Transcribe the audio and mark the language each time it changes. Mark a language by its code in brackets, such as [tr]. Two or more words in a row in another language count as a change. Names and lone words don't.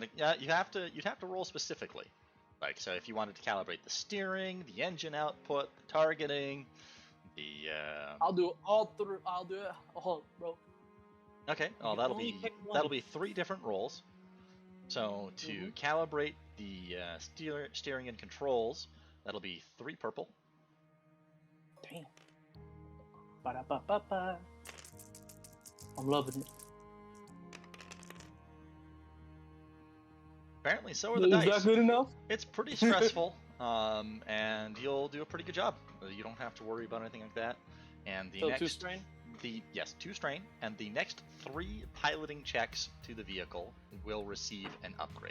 [en] Yeah, you'd have to roll specifically. Like, so if you wanted to calibrate the steering, the engine output, the targeting, the I'll do all through. I'll do it all, bro. Okay, You can only pick one. that'll be 3 different rolls. So to calibrate the steering and controls, that'll be 3 purple. Damn. Ba-da-ba-ba-ba. I'm loving it. Apparently, so are the Is dice. that good enough? It's pretty stressful, and you'll do a pretty good job. You don't have to worry about anything like that. And the So next 2 strain? Yes, 2 strain, and the next 3 piloting checks to the vehicle will receive an upgrade.